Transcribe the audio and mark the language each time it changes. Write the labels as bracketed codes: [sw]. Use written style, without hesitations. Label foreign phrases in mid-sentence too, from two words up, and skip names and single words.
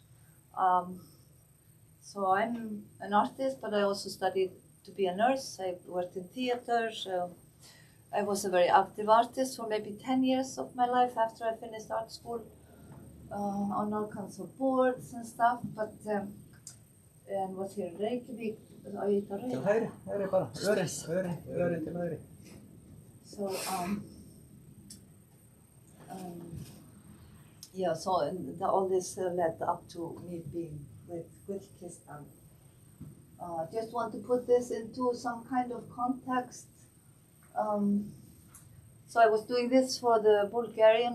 [en] So I'm an artist, but I also studied to be a nurse. I worked in theater. I was a very active artist for maybe 10 years of my life after I finished art school, on all kinds of boards and stuff. But and was here in Reykjavik. [is] Til hægri bara. Öri til hægri. [en] So yeah, so all this led up to me being with Kistan. Just want to put this into some kind of context. So I was doing this for the Bulgarian.